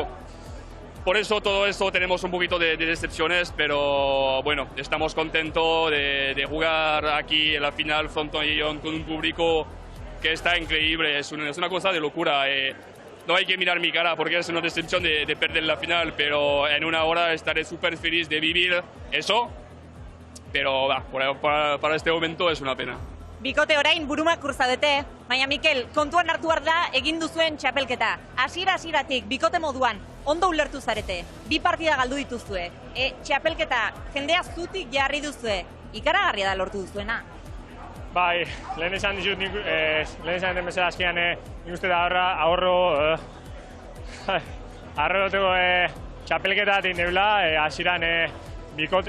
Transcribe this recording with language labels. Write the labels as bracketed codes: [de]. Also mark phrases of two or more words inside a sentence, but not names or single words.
[es] Por eso todo esto tenemos un poquito de decepciones, pero bueno, estamos contentos de jugar aquí en la final Frontón con un público que está increíble. Es una cosa de locura. No hay que mirar mi cara porque es una decepción de perder la final, pero en una hora estaré súper feliz de vivir eso. Pero para este momento es una pena. [eu] Bikote orain burumakur zaudete, baina Mikel, kontuan hartu behar da egin duzuen txapelketa. Hasieratik bikote moduan, ondo ulertu zarete. 2 partida galdu dituzue. Txapelketa jendea zutik jarri duzue. Ikaragarria da lortu duzuena. Bai, lehen esan dizut, lehen esan den bezala azkenean nik uste da arroteko txapelketa egin deula, hasieran bikote,